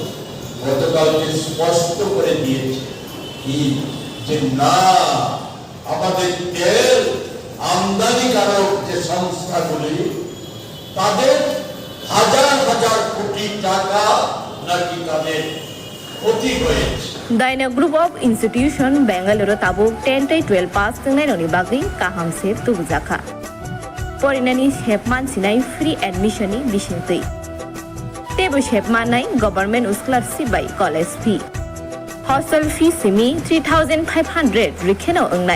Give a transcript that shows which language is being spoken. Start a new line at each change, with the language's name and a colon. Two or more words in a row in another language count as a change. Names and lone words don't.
Bangla: গতকালকে স্পষ্ট করে দিয়েছে কি যে না, আমাদের তেল আমদানিকারক যে সংস্থাগুলি তাদের হাজার হাজার কোটি টাকা নাকি তাদের ক্ষতি হয়েছে।
Kok Borok: Daina Group of Institution Bangalore tabuk 10-12 pass tengainoni bagui kaham se tubujaka. Porinani hepman sinai
English: free admission
Kok Borok: ni bisingtui. Tebu hepman nai
English: government scholarship
Kok Borok: by
English: college fee. Hostel fee
Kok Borok: simi 3,500 rikheno ongnai.